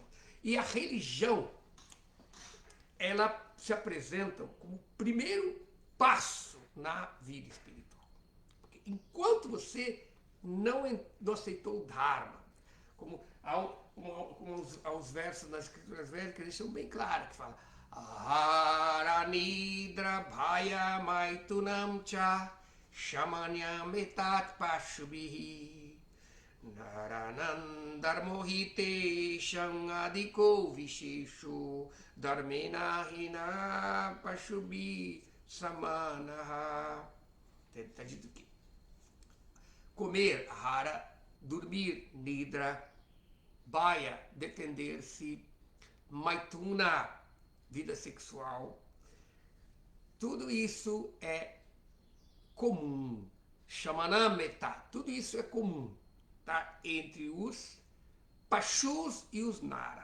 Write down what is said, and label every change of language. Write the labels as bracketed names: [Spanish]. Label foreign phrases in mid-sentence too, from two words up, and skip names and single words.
[Portuguese] E a religião, ela se apresenta como o primeiro passo na vida espiritual. Porque enquanto você não aceitou o Dharma, como aos versos nas escrituras védicas, eles são bem claros, que fala [Sanskrit] आहार निद्रा भय मैथुनं च सामान्यम् एतत् पशुभिः नराणाम् धर्मो हि तेषाम् अधिको विशेषो धर्मेण हीनाः पशुभिः समानाः. [Portuguese] Está dito que comer, ahara, dormir, nidra, bhaya, defender-se, maituna, vida sexual, tudo isso é comum. Shamanameta, tudo isso é comum, tá? Entre os pashus e os nara.